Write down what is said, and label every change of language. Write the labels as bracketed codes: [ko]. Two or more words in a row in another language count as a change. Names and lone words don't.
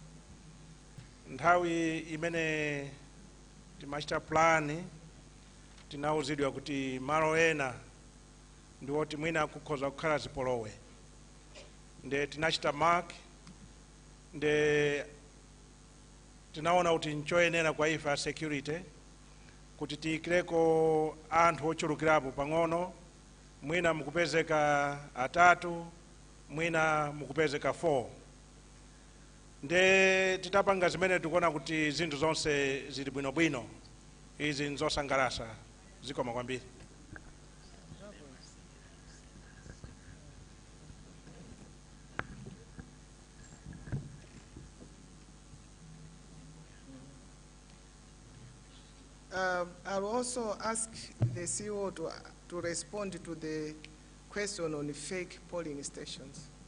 [ny] Nthawi imene timachita plan tinauzidwa kuti malo ena ndiwoti mwina kukhoza kukhala zipolowe nde tinachita mark nde tinaona kuti nchoyenera kwa ife security kuti tiyikireko anthu ochulukirapo pang'ono, mwina mukupezeka atatu, mwina mukupezeka 4. Nde titapanga zimene tikuona kuti zinthu zonse zili bwinobwino, izi nzosangalatsa. Zikoma kwambiri. [en] I'll also ask the CEO to respond to the question on fake polling stations.